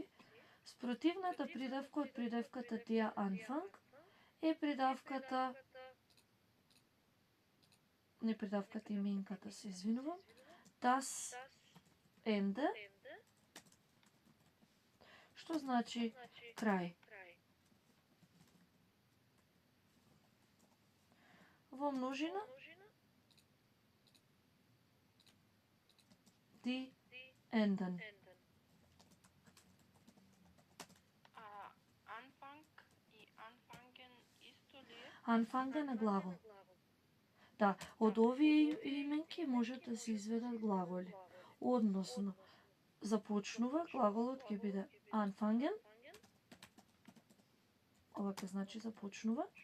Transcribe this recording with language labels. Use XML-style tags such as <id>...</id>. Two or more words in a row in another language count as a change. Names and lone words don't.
<mk>Спротивната придавка од придавката der Anfang е придавката, не придавката именката, се извинувам,</mk> <de>das Ende,</de> <mk>што значи крај. Во множина</mk> <de>die Enden.</de> <mk>Anfang и anfangen исто ли е? Anfangen е глагол. Да, од овие именки можат да се изведат глаголи. Односно, започнува, глаголот ќе биде anfangen. Ова ќе значи започнува.</mk>